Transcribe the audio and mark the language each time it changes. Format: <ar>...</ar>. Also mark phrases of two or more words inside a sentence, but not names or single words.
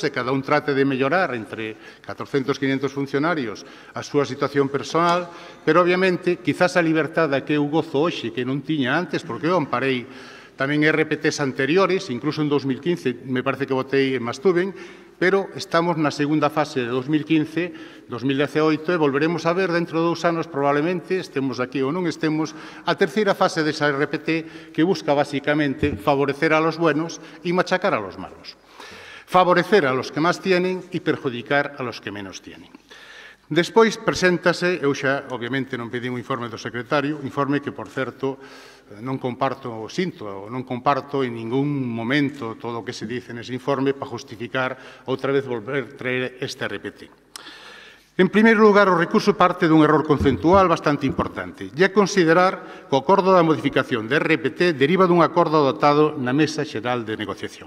<gl>e cada un trate de mellorar entre 400 e 500 funcionarios a súa situación personal, pero obviamente quizás a liberdade que eu gozo hoxe que non tiña antes, porque eu amparei tamén RPTs anteriores, incluso en 2015 me parece que votei en Mastuben, pero estamos na segunda fase de 2015-2018 e volveremos a ver dentro de 2 anos probablemente, estemos aquí ou non estemos, a terceira fase desa RPT que busca basicamente favorecer</gl> <es>a los buenos</es> <gl>e machacar</gl> <es>a los malos. Favorecer a los que máis tienen e perjudicar a los que menos tienen.</es> <gl>Despois preséntase, eu xa obviamente non pedín un informe do secretario, informe que, por certo, non comparto non comparto en ningún momento todo o que</gl> <es>se dice</es> <gl>nese informe para justificar outra vez volver traer este RPT. En primeiro lugar, o recurso parte dun error conceptual bastante importante, e é considerar que o acordo da modificación de RPT deriva dun acordo adoptado na Mesa Xeral de Negociación.</gl>